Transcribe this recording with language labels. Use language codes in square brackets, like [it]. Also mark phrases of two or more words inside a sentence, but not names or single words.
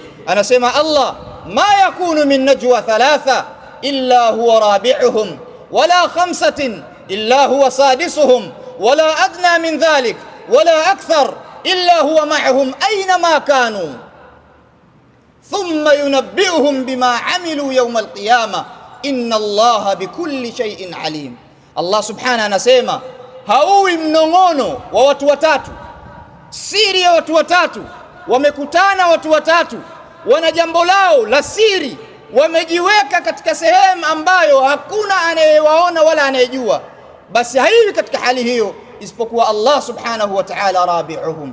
[ar] Anasema الله، ما يكون من نجوى ثلاثة إلا هو رابعهم ولا خمسة إلا هو سادسهم ولا أدنى من ذلك ولا أكثر إلا هو معهم أينما كانوا ثم ينبئهم بما عملوا يوم القيامة إن الله بكل شيء عليم. [sw] Allah subhanahu anasema, hauwi mnong'ono wa watu watatu, siri ya watu watatu, wamekutana watu watatu, wana jambo lao la siri, wamejiweka katika sehemu ambayo hakuna anayewaona wala anayejua, basi haiwi katika hali hiyo isipokuwa Allah [ar] سبحانه وتعالى رابعهم.